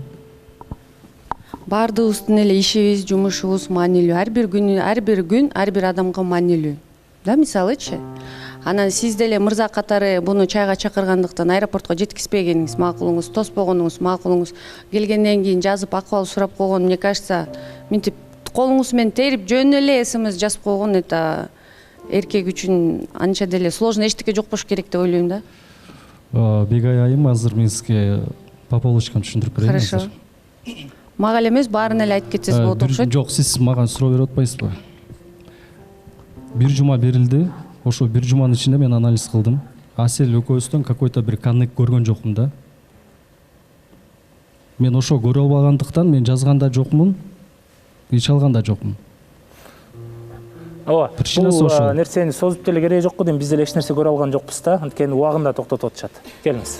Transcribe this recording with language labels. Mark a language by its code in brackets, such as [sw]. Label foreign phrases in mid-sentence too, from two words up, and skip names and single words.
[ky] Баардыгыбыздын эле ишибиз, жумушубуз маанилүү. Ар бир күн ар бир адамга маанилүү. Да, мисалычы. Анан сиз деле мырза катары буну чайга чакыргандыктан аэропортко жеткизбегениңиз макулуңуз, тоспогонуңуз макулуңуз. Келгенден кийин жазып акыбал сурап койгон, [ru] мне кажется, [ky] мынтип колуңуз менен терип жөн эле СМС жазып койгон, это эркек үчүн анча деле сложно эчтеке жок болуш керек деп ойлойм да. Бегай айым, азыр мен сизге [ru] по полочкам [ky] түшүндүрүп берейин. [ru] Хорошо. [ky] Мага эле эмес, баарына эле айтып кетсеңиз болот окшойт. Жок, сиз мага суроо берип атпайсызбы? Бир жума берилди. Ошо бир жуманын ичинде мен анализ кылдым. Асел экөөбүздөн какой-то бир коннект көргөн жокмун да. Мен ошо көрө албагандыктан мен жазганда жокмун, ич алганда жокмун. Ооба, бул нерсени созуп деле кереги жок го дейм, биз деле эч нерсе көрө алган жокпуз да, анткени убагында токтотуп атышат. Келиңиз.